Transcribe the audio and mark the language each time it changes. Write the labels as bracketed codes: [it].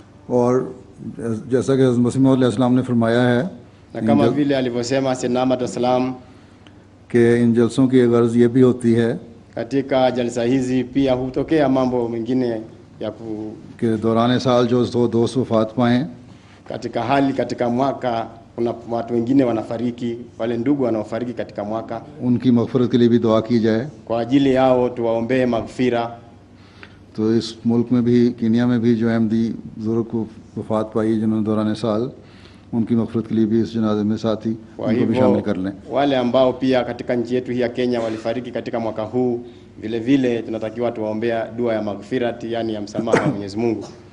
[hi] और जैसा कि हज़रत मसीह मौद अलैहिस्सलाम ने फरमाया है [sw] Na kama vile alivyosema Sayyidina Ahmad salam, [hi] कि इन जलसों की गर्ज ये भी होती है [sw] katika jalsa hizi pia hutokea mambo mengine ya [hi] कि दौरान साल जो दो दोस्त वफात पाएँ [sw] katika mwaka kuna watu wengine wanafariki, wale ndugu wanaofariki katika mwaka, [hi] उनकी मग़फ़िरत के लिए भी दुआ की जाए। [sw] kwa ajili yao tuwaombee maghfira. [hi] तो इस मुल्क में भी कीनिया में भी जो अहमदी बुज़ुर्ग को वफात पाई जिन्होंने दौरान साल, उनकी मग़फ़िरत के लिए भी इस जनाजे में साथी उनको भी शामिल कर लें। [sw] Wale ambao pia katika nchi yetu hii ya Kenya walifariki katika mwaka huu, vile vile tunatakiwa tuwaombea dua ya maghfirati, yani ya msamaha wa Mwenyezi Mungu.